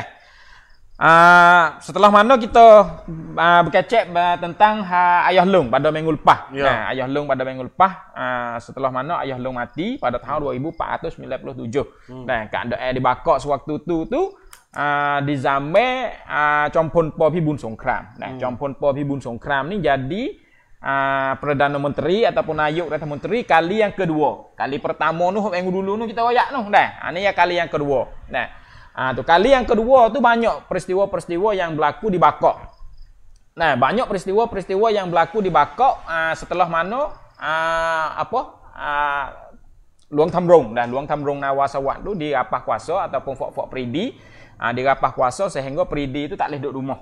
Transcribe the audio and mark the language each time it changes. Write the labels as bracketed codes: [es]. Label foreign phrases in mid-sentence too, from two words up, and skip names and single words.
[ms] Setelah mana kita berkecek tentang Ayah Long pada minggu lepas. Nah, Ayah Long pada minggu lepas setelah mana Ayah Long mati pada tahun 2497. Nah, keadaan di Bakok sewaktu tu di zaman Chompon Po Pibun Songkram. Nah, Chompon Po Pibun Songkram ni jadi Perdana Menteri ataupun Nayuk Ratna Menteri kali yang kedua. Kali pertama tu minggu dulu tu kita wayak tu dah. Ini ya kali yang kedua. Nah, tu kali yang kedua tu banyak peristiwa-peristiwa yang berlaku di Bakok. Nah, banyak peristiwa-peristiwa yang berlaku di Bakok setelah mana Luang Thamrong dan Luang Thamrong Nawasawat tu dirapah kuasa ataupun Fok Pridi dirapah kuasa sehingga Pridi itu tak boleh duduk rumah.